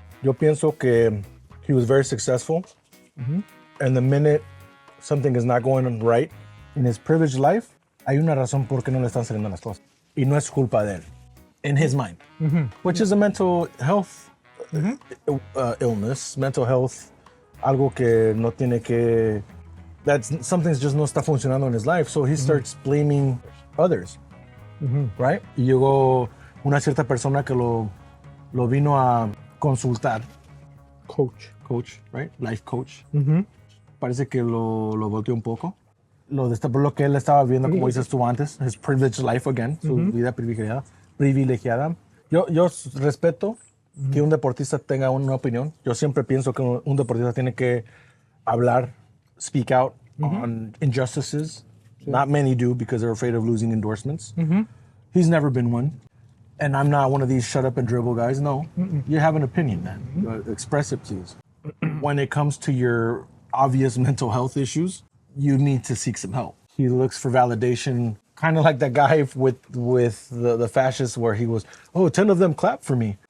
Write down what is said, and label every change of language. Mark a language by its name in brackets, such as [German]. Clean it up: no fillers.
[Spanish] Yo pienso que [English] he was very successful. And the minute something is not going right in his privileged life, [Spanish] hay una razón por qué no le están saliendo las cosas. Y no es culpa de él. [English] In his mind. Which is a mental health illness, mental health, [Spanish] algo que no tiene que, [English] something's just [Spanish] no está funcionando [English] in his life. So he starts blaming others. Right? [Spanish] Y llegó una cierta persona que lo vino a consultar. [English] Coach, right? Life coach. [Spanish] Parece que lo volteó un poco. Lo destapó lo que él estaba viendo, como dices tú antes, [English] his privileged life again, [Spanish] su vida privilegiada. Yo respeto que un deportista tenga una opinión. Yo siempre pienso que un deportista tiene que hablar, [English] speak out on injustices. Not many do because they're afraid of losing endorsements. He's never been one. And I'm not one of these shut up and dribble guys. No, you have an opinion, man. Express it, please. When it comes to your obvious mental health issues, you need to seek some help. He looks for validation, kind of like that guy with the fascists where he was, 10 of them clap for me.